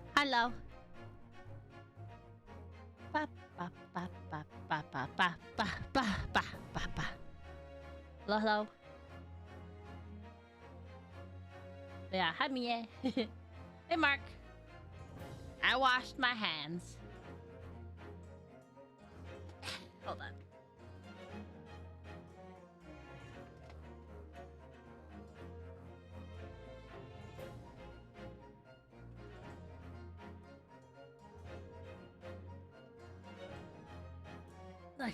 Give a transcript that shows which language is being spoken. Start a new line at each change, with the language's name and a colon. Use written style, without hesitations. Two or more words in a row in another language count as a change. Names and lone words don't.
English: hello. Ba, ba, ba, ba, ba, ba, ba, ba, ba, ba, ba, ba. Hello, hello. Yeah, hi, Mie. Hey, Mark. I washed my hands. Hold on. Okay.